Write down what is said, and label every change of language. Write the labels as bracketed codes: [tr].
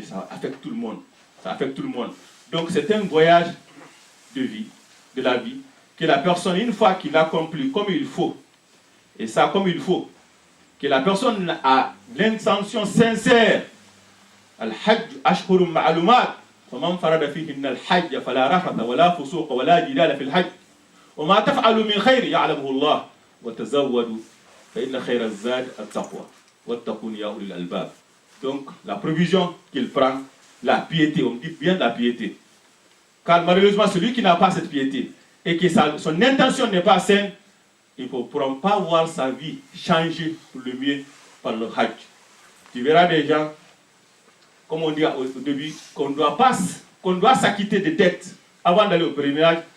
[fr] Ça affecte tout le monde. Ça affecte tout le monde. Donc c'est un voyage de vie, de la vie, que la personne, une fois qu'il accomplit comme il faut, Et ça, comme il faut, que la personne a l'intention sincère. [ar] Al-Hajj ashhurum ma'lumat. فمن فرض فيهن الحج فلا رفث ولا فسوق ولا جدال في الحج وما تفعلوا من خير يعلمه الله وتزودوا فإن خير الزاد التقوى واتقون يا أولي الألباب. [fr] Donc la provision qu'il prend, la piété, on dit bien la piété. Car malheureusement celui qui n'a pas cette piété et que son intention n'est pas saine, il ne pourra pas voir sa vie changer pour le mieux par le Hajj. Tu verras des gens, comme on dit au début, qu'on doit s'acquitter des dettes avant d'aller au pèlerinage.